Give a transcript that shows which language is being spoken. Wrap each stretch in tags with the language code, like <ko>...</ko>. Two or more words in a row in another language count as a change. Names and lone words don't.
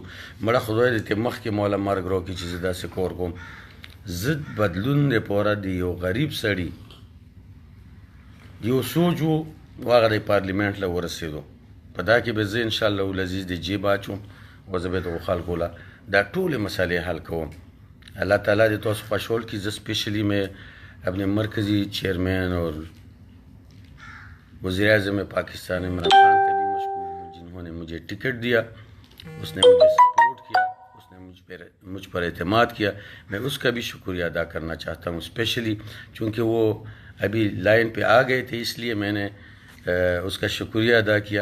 <ps>مړه خدای دې ته مخکې موله مرګ راکړي چې زه داسې کور کوم. زه بدلون دپاره د یو غریب سړي یو سوچ و هغه د پارلیمنټ له ورسېدو په دا کې به زه</ps> <ar>انشاءالله العزیز</ar> <ps>د جیب اچوم او زه به دغو خلکو له دا ټولې مسئلې حل کوم. اللہ تعالیٰ دې تاسو خوشحال کړي.</ps> <ur>زه اسپیشلی میں اپنے مرکزی چیئرمین اور وزیر اعظم پاکستان عمران خان کا بھی مشکور ہوں جنہوں نے مجھے ٹکٹ دیا. اس نے مجھے سپورٹ کیا اس نے مجھ پر اعتماد کیا. میں اس کا بھی شکریہ ادا کرنا چاہتا ہوں اسپیشلی چونکہ وہ ابھی لائن پہ آ گئے تھے اس لیے میں نے اس کا شکریہ ادا کیا.</ur>